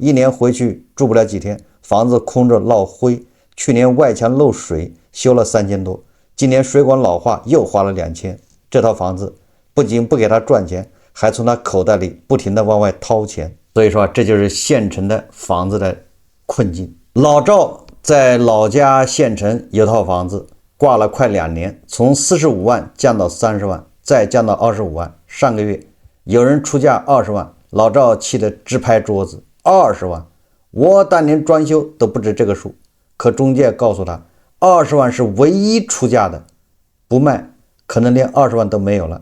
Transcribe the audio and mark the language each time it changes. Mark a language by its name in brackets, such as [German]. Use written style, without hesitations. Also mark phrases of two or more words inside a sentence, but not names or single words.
[Chinese] 一年回去住不了幾天，房子空着落灰，去年外牆漏水修了3000多，今年水管老化又花了2000，這套房子不僅不給他賺錢，還從他口袋裡不停地往外掏錢。所以說這就是縣城的房子的困境。老趙在老家縣城有套房子，掛了快2 年，從45萬降到30萬，再降到25万。上個月有人出價20萬，老趙氣得直拍桌子，20萬，我當年裝修都不止這個數。可中介告訴他，20萬是唯一出價的，不賣可能連20萬都沒有了。